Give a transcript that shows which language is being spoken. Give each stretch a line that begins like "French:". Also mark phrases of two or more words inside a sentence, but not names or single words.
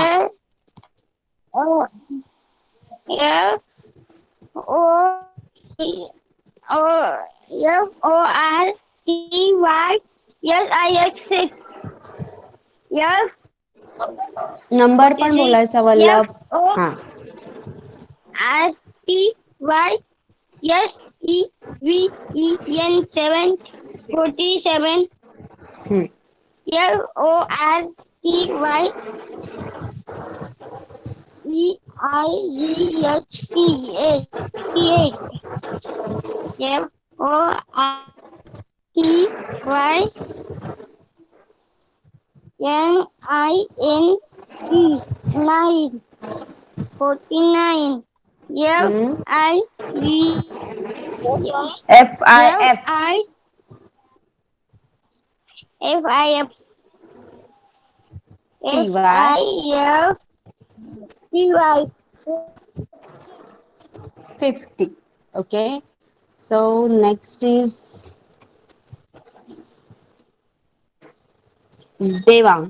English: O F O O FORTYSIX F
Marathi: नंबर पण 46 बोलायचा वल्लभ.
English: F O
Marathi: हा.
English: R T Y SEVEN 47 हम्म. FORTYEIGHT FORTYNINE 49 हम्म. FIV FIF. FIF TY. FIFTY 50. Okay. So next is Devang.